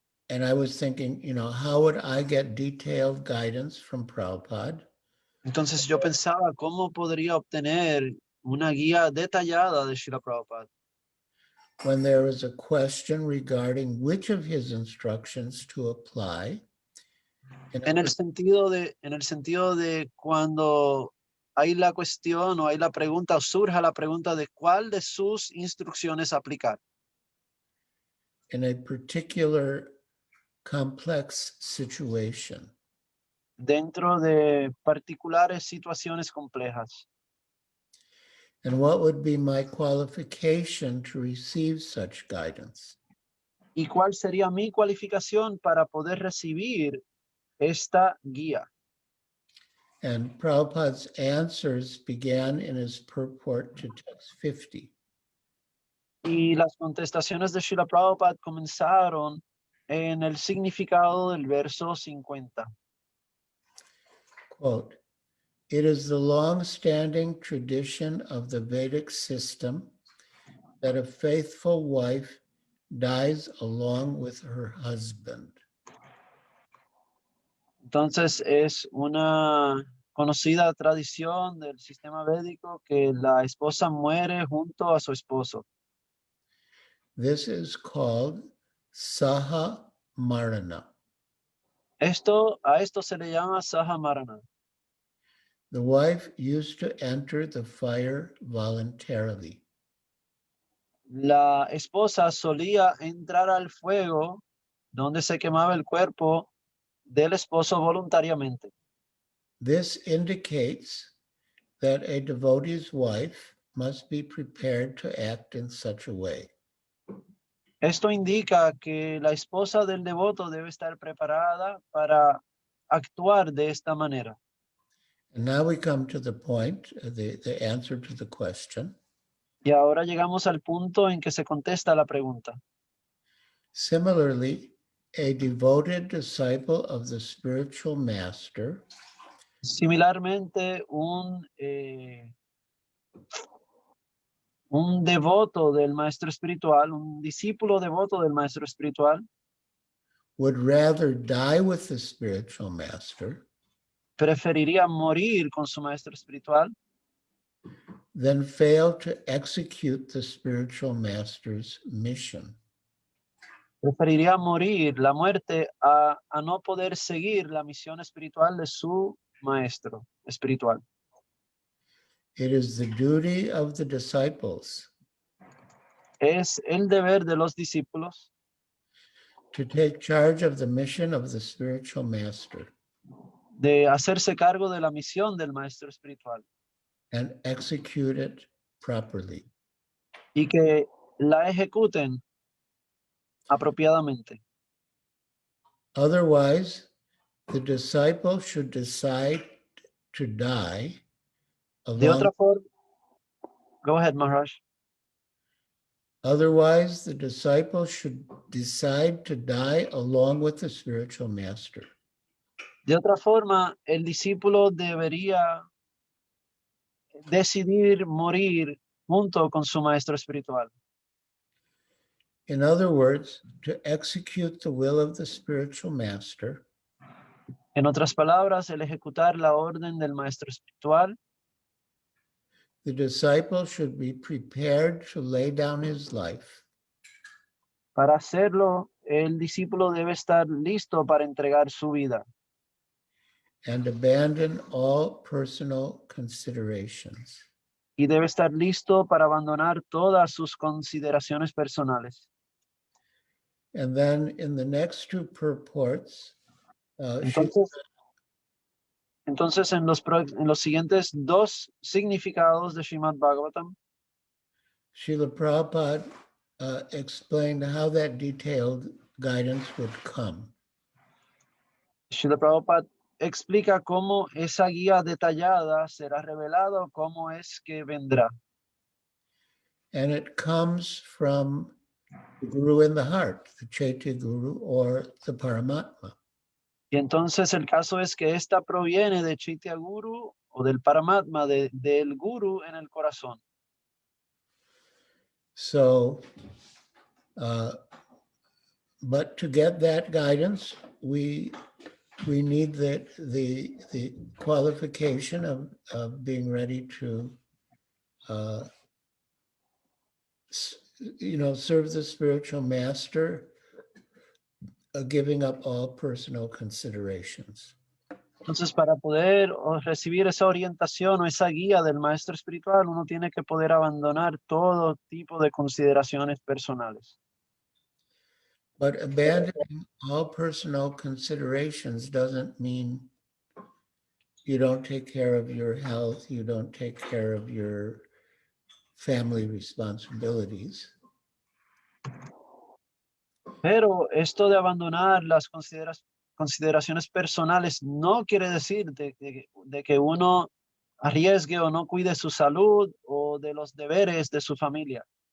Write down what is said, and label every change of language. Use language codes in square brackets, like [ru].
[en] And I was thinking, how would I get detailed guidance from Prabhupada? [es] Entonces yo pensaba cómo podría obtener una guía detallada de Srila Prabhupada. [en] When there is a question regarding which of his instructions to apply. [es] En el sentido de cuando hay la cuestión o hay la pregunta o surja la pregunta de cuál de sus instrucciones aplicar. [en] In a particular complex situation. [es] Dentro de particulares situaciones complejas. [en] And what would be my qualification to receive such guidance? [es] ¿Y cuál sería mi cualificación para poder recibir esta guía? [en] And Prabhupada's answers began in his purport to text 50. [es] Y las contestaciones de Srila Prabhupada comenzaron en el significado del verso 50. [en] Quote, it is the long-standing tradition of the Vedic system that a faithful wife dies along with her husband. [es] Entonces es una conocida tradición del sistema védico que la esposa muere junto a su esposo. [en] This is called Saha Marana. [es] A esto se le llama Saha Marana. [en] The wife used to enter the fire voluntarily. [es] La esposa solía entrar al fuego donde se quemaba el cuerpo del esposo voluntariamente. [en] This indicates that a devotee's wife must be prepared to act in such a way. [es] Esto indica que la esposa del devoto debe estar preparada para actuar de esta manera. [en] And now we come to the point, the answer to the question. [es] Y ahora llegamos al punto en que se contesta la pregunta. [en] Similarly, a devoted disciple of the spiritual master [es] Similarmente, un devoto del maestro espiritual, un discípulo devoto del maestro espiritual, [en] would rather die with the spiritual master [es] preferiría morir con su maestro espiritual [en] than fail to execute the spiritual master's mission. [es] preferiría morir la muerte a no poder seguir la misión espiritual de su maestro espiritual. [en] It is the duty of the disciples [es] Es el deber de los discípulos [en] to take charge of the mission of the spiritual master [es] de hacerse cargo de la misión del maestro espiritual [en] and execute it properly. [es] y que la ejecuten apropiadamente. [en] Otherwise, the disciple should decide to die [es] De [en] along. [es] otra forma, [en] go ahead, [es] Maharaj. [en] Otherwise, the disciple should decide to die along with the spiritual master. [es] De otra forma, el discípulo debería decidir morir junto con su maestro espiritual. [en] In other words, to execute the will of the spiritual master [es] En otras palabras, el ejecutar la orden del maestro espiritual, [en] the disciple should be prepared to lay down his life [es] para hacerlo, el discípulo debe estar listo para entregar su vida [en] and abandon all personal considerations. [es] y debe estar listo para abandonar todas sus consideraciones personales. [en] And then in the next two purports, [es] Entonces en los siguientes dos significados de Srimad Bhagavatam, [en] Srila Prabhupada explained how that detailed guidance would come. [es] Srila Prabhupada explica cómo esa guía detallada será revelada, cómo es que vendrá. [en] And it comes from the Guru in the heart, the Chaitya Guru or the Paramatma. [es] Y entonces el caso es que esta proviene de Chaitya Guru o del Paramatma, del Guru en el corazón. [en] So, but to get that guidance, we need the qualification of being ready to, serve the spiritual master, giving up all personal considerations. [es] Entonces, para poder recibir esa orientación o esa guía del maestro espiritual, uno tiene que poder abandonar todo tipo de consideraciones personales. [en] But abandoning all personal considerations doesn't mean you don't take care of your health, you don't take care of your family responsibilities. [es] Pero esto de abandonar las consideraciones personales no quiere decir de que uno arriesgue o no cuide su salud o de los deberes de su familia